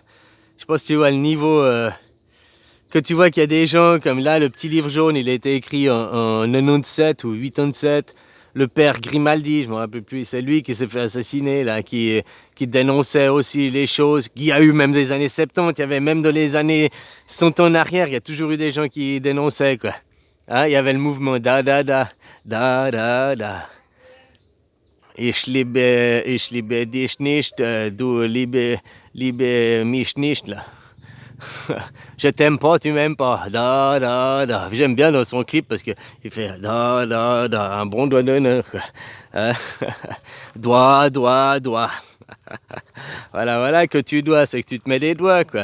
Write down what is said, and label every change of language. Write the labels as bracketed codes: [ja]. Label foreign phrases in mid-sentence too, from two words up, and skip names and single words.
[fr] Je sais pas si tu vois le niveau... que tu vois qu'il y a des gens, comme là, le petit livre jaune, il a été écrit en 97 ou 87. Le père Grimaldi, je me rappelle plus, c'est lui qui s'est fait assassiner, là, qui dénonçait aussi les choses. Il y a eu même des années 70, il y avait même dans les années 100 ans en arrière, il y a toujours eu des gens qui dénonçaient, quoi. Hein, il y avait le mouvement da. [de] Ich liebe dich nicht, du liebe mich nicht, [fr] là. Je t'aime pas, tu m'aimes pas. Da. J'aime bien dans son clip parce qu'il fait da, un bon doigt d'honneur. Doigt. Voilà que tu dois, c'est que tu te mets des doigts, quoi.